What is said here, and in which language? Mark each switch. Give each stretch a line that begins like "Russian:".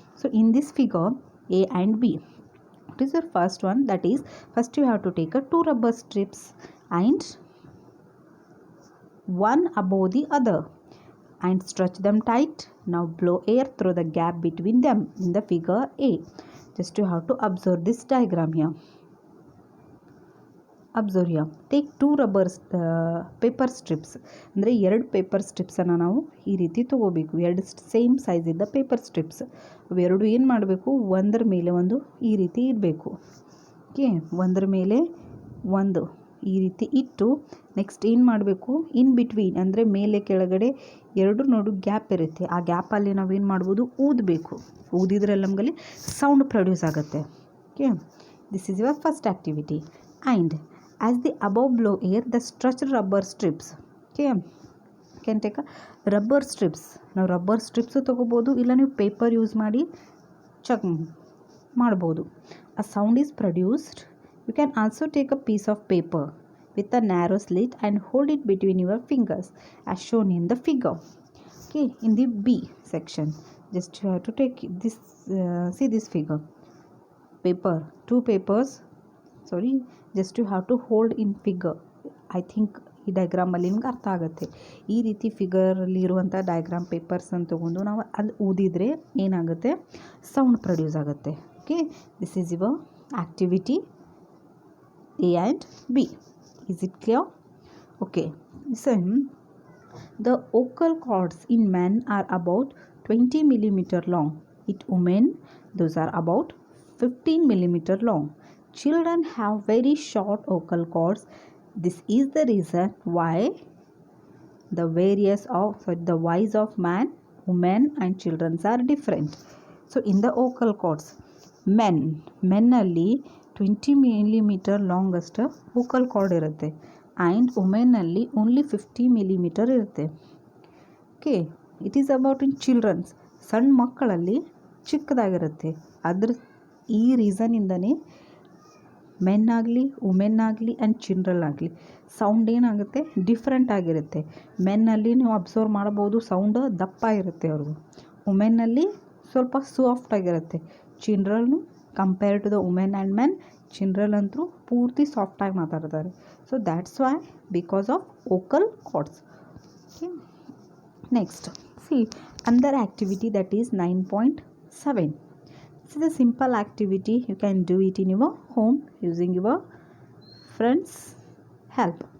English: So in this figure A and B, it is the first one, that is first you have to take a two rubber strips and one above the other and stretch them tight. Now blow air through the gap between them in the figure A. Just you have to observe this diagram here. Observe here. Take two rubber paper strips.
Kannada: ಅಂದರೆ ಎರಡು paper ಸ್ಟ್ರಿಪ್ಸನ್ನು ನಾವು ಈ ರೀತಿ ತೊಗೋಬೇಕು. ಎರಡು same size ಇದ್ದ paper strips ಅವೆರಡು ಏನು ಮಾಡಬೇಕು, ಒಂದರ ಮೇಲೆ ಒಂದು ಈ ರೀತಿ ಇಡಬೇಕು. ಓಕೆ, ಒಂದರ ಮೇಲೆ ಒಂದು ಈ ರೀತಿ ಇಟ್ಟು ನೆಕ್ಸ್ಟ್ ಏನು ಮಾಡಬೇಕು,
English: in between
Kannada: ಅಂದರೆ ಮೇಲೆ ಕೆಳಗಡೆ ಎರಡು ನೋಡು ಗ್ಯಾಪ್ ಇರುತ್ತೆ. ಆ ಗ್ಯಾಪಲ್ಲಿ ನಾವೇನು ಮಾಡ್ಬೋದು, ಊದಬೇಕು. ಊದಿದ್ರಲ್ಲಿ ನಮಗಲ್ಲಿ ಸೌಂಡ್ ಪ್ರೊಡ್ಯೂಸ್ ಆಗುತ್ತೆ.
English: Okay, this is your first activity. And as the above blow air, the stretched rubber strips, okay, can take a rubber strips.
Kannada: ನಾವು ರಬ್ಬರ್ ಸ್ಟ್ರಿಪ್ಸು ತೊಗೋಬೋದು, ಇಲ್ಲ ನೀವು ಪೇಪರ್ ಯೂಸ್ ಮಾಡಿ ಚೆಕ್ ಮಾಡ್ಬೋದು.
English: A sound is produced. You can also take a piece of paper with a narrow slit and hold it between your fingers as shown in the figure. Okay, in the B section, just you have to take this, see this figure, paper, two papers, just you have to hold in figure. I think
Kannada: ಈ ಡಯಾಗ್ರಾಮಲ್ಲಿ ನಿಮ್ಗೆ ಅರ್ಥ ಆಗುತ್ತೆ. ಈ ರೀತಿ ಫಿಗರಲ್ಲಿ ಇರುವಂಥ diagram ಪೇಪರ್ಸನ್ನು ತೊಗೊಂಡು ನಾವು ಅಲ್ಲಿ ಊದಿದರೆ ಏನಾಗುತ್ತೆ, ಸೌಂಡ್ ಪ್ರೊಡ್ಯೂಸ್ ಆಗುತ್ತೆ.
English: Okay, this is your activity A and B. Is it clear? Okay, listen. The vocal cords in men are about 20 millimeter long. In women, those are about 15 millimeter long. Children have very short vocal cords. This is the reason why the voice of man, women and children are different. So in the vocal cords, men alli 20 millimeter longest vocal cord irutte and women alli only 50 millimeter irutte. Okay, it is about in children's,
Kannada: ಸಣ್ಣ ಮಕ್ಕಳಲ್ಲಿ ಚಿಕ್ಕದಾಗಿರುತ್ತೆ. ಅದ್ರ ಈ reason ಇಂದನೇ men ಆಗಲಿ, women ಆಗಲಿ and children ಆಗಲಿ sound ಏನಾಗುತ್ತೆ, different ಆಗಿರುತ್ತೆ. ಮೆನ್ನಲ್ಲಿ ನೀವು ಅಬ್ಸರ್ವ್ ಮಾಡ್ಬೋದು, ಸೌಂಡ್ ದಪ್ಪ ಇರುತ್ತೆ ಅವ್ರಿಗೂ. ವುಮೆನ್ನಲ್ಲಿ ಸ್ವಲ್ಪ ಸಾಫ್ಟ್ ಆಗಿರುತ್ತೆ. ಚಿಲ್ಡ್ರನ್ನು
English: compare to the women and men,
Kannada: children ಅಂತೂ ಪೂರ್ತಿ ಸಾಫ್ಟಾಗಿ ಮಾತಾಡ್ತಾರೆ.
English: So that's why because of vocal cords. Okay, next C another activity, that is 9.7. This is a simple activity. You can do it in your home using your friends' help.